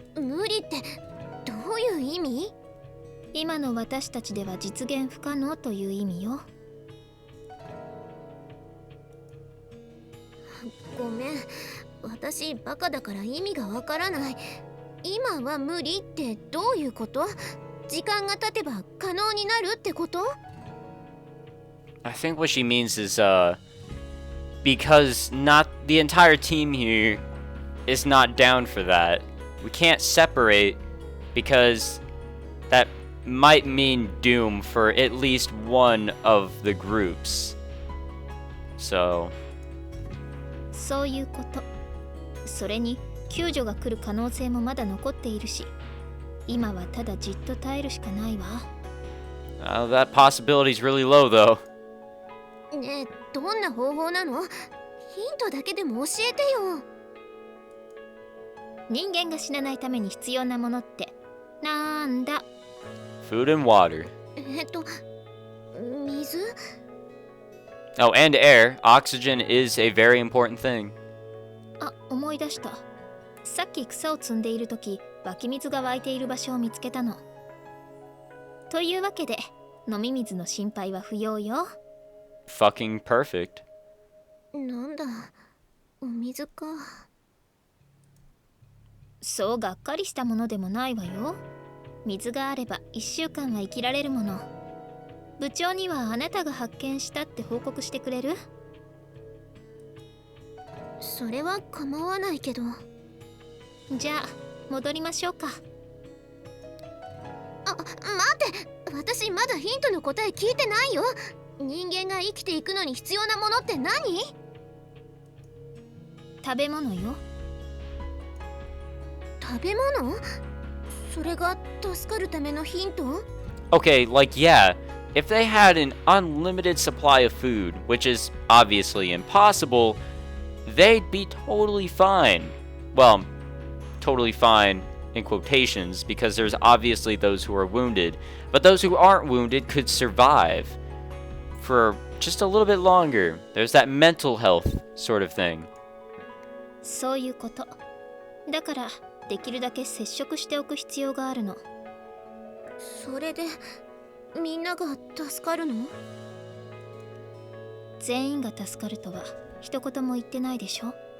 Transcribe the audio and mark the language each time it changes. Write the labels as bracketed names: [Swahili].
[Japanese] 無理ってどういう意味？今の私たちでは実現不可能という意味よ。ごめん、私バカだから意味がわからない。今は無理ってどういうこと？時間が経てば可能になるってこと？ [English] I think what she means is, because not the entire team here is not down for that. We can't separate because that might mean doom for at least one of the groups. [Japanese] So. そういうこと。それに救助が来る可能性もまだ残っているし、今はただじっと耐えるしかないわ。 [English] That possibility's really low though. [Japanese] ねえ、どんな方法なの？ヒントだけでも教えてよ。人間が死なないために必要なものってなんだ？ [English] Food and water. 水？Oh, and air. Oxygen is a very important thing. [Japanese] あ、思い出した。さっき草を摘んでいるとき、湧き水が湧いている場所を見つけたの。というわけで、飲み水の心配は不要よ。 [English] Fucking perfect. [Japanese] なんだ、お水か。そうがっかりしたものでもないわよ。水があれば1週間は生きられるもの。部長にはあなたが発見したって報告してくれる？それは構わないけど。じゃあ戻りましょうか。あ、待って、私まだヒントの答え聞いてないよ。人間が生きていくのに必要なものって何？食べ物よ。食べ物？それが助かるためのヒント？ [English] Okay, like yeah, if they had an unlimited supply of food, which is obviously impossible, they'd be totally fine. Well, totally fine in quotations, because there's obviously those who are wounded, but those who aren't wounded could survive for just a little bit longer. There's that mental health sort of thing. [Japanese] そういうこと。だからできるだけ接触しておく必要があるの。それでみんなが助かるの？全員が助かるとは一言も言ってないでしょ？